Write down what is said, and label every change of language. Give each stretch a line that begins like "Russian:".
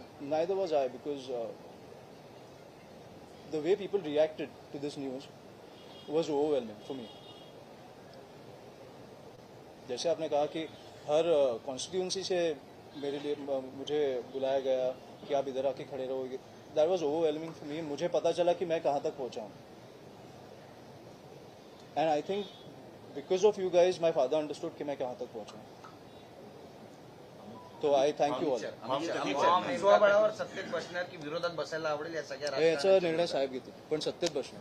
English: Neither was I, because the way people reacted to this news was overwhelming for me.
Hindi: जैसे आपने कहा कि हर constituency से मेरे लिए मुझे बुलाया गया कि आप इधर आके खड़े रहोगे,
English: That was overwhelming for me.
Hindi: मुझे पता चला कि मैं कहाँ तक पहुँचा हूँ,
English: and I think because of you guys my father understood
Hindi: कि मैं कहाँ तक पहुँचा हूँ।
English: तो I thank you all.
Marathi: स्वबळावर सत्तेत बसणार की विरोधात बसायला आवडेल या सगळ्या याचा निर्णय साहेब घेतील, पण सत्तेत बसणार.